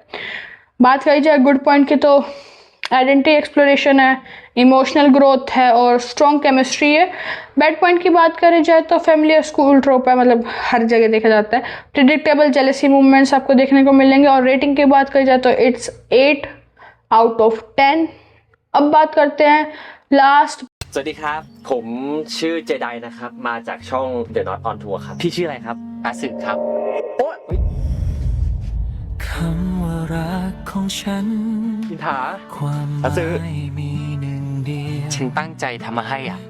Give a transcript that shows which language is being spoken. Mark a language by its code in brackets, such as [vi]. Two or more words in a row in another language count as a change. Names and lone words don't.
[hi] बात करी जाए [en] good point [hi] की तो [en] identity exploration [hi] है, [en] emotional growth [hi] है और [en] strong chemistry [hi] है। [en] bad point [hi] की बात करी जाए तो [en] family school trope [hi] है, मतलब हर जगह देखा जाता है। [en] predictable jealousy movements [hi] आपको देखने को मिलेंगे। और रेटिंग की बात करी जाए तो [en] it's 8 out of 10. [hi] अब बात करते हैं लास्ट। [th] สวัสดีครับผมชื่อเจไดนะครับมาจากช่อง The Not on Tour ครับพี่ชื่ออะไรครับอาสึครับโอ๊ย คำว่ารักของฉัน อินถา ความหมายมีหนึ่งเดียว ฉันตั้งใจทำมาให้อ่ะ